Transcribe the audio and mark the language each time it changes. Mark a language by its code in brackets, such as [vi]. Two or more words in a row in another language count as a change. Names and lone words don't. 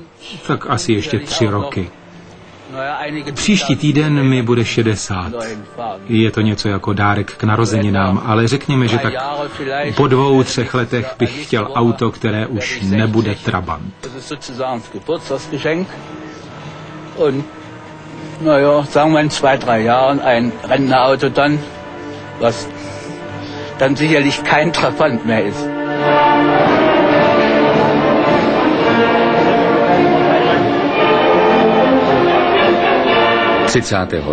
[cs] Tak asi ještě 3 roky. Příští týden mi bude 60. Je to něco jako dárek k narozeninám, ale řekněme, že tak po 2-3 letech bych chtěl auto, které už nebude Trabant. [de] und naja, sagen wir in 2-3 Jahren ein Rentnerauto dann, was dann sicherlich kein Trabant mehr ist. ...30.